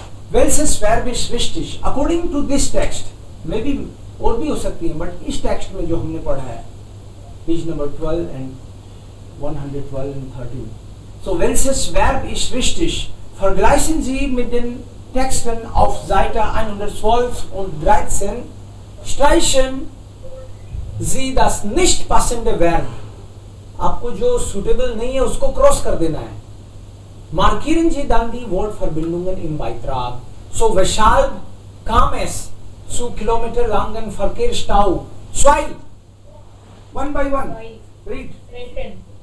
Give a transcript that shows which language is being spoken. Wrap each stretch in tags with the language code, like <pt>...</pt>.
<de>Welches Verb ist wichtig?</de> <en>According to this text, maybe</en> <hi>और भी हो सकती है,</hi> <en>but</en> <hi>इस text में जो हमने पढ़ा है,</hi> <en>page number 12 and 112 and 13.</en> <de>So welches Verb ist wichtig? Vergleichen Sie mit den Texten auf Seite 112 und 13. Streichen Sie das nicht passende Verb.</de> <hi>आपको जो suitable नहीं है उसको क्रॉस कर देना है.</hi> <de>Markieren Sie dann die Wortverbindungen im Beitrag. So weshalb kam es zu kilometerlangen Verkehrsstau?</de> <en>2. One by one. Read. Threaten.</en>